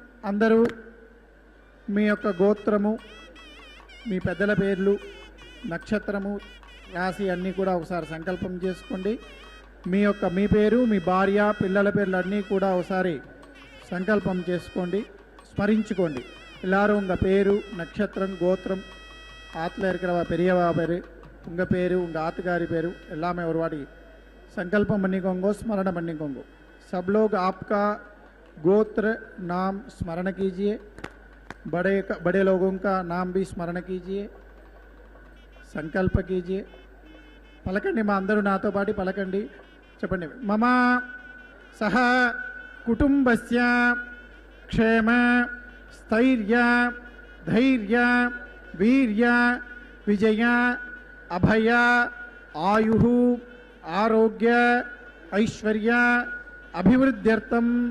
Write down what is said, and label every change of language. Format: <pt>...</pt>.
<te>అందరూ మీ యొక్క గోత్రము, మీ పెద్దల పేర్లు, నక్షత్రము, రాశి అన్నీ కూడా ఒకసారి సంకల్పం చేసుకోండి. మీ పేరు, మీ భార్య, పిల్లల పేర్లు అన్నీ కూడా ఒకసారి సంకల్పం చేసుకోండి, స్మరించుకోండి.</te> <ta>எல்லாரும் உங்கள் பேரு, நட்சத்திரம், கோத்திரம், ஆற்றுல இருக்கிறவ பெரியவா பேர், உங்கள் பேர், உங்கள் ஆத்துக்காரி பேர் எல்லாமே ஒரு வாட்டி संकल्पम பண்ணிக்கோங்க, स्मरण பண்ணிக்கோங்க.</ta> <hi>सब लोग आपका गोत्र नाम स्मरण कीजिए, बड़े लोगों का नाम भी स्मरण कीजिए, संकल्प कीजिए.</hi> <te>పలకండి, మా అందరూ నాతో పాటు పలకండి, చెప్పండి. మమ సహ కుటుంబస్య క్షేమ స్థైర్య ధైర్య వీర్య విజయ అభయ ఆయు ఆరోగ్య ఐశ్వర్య అభివృద్ధ్యర్థం</te>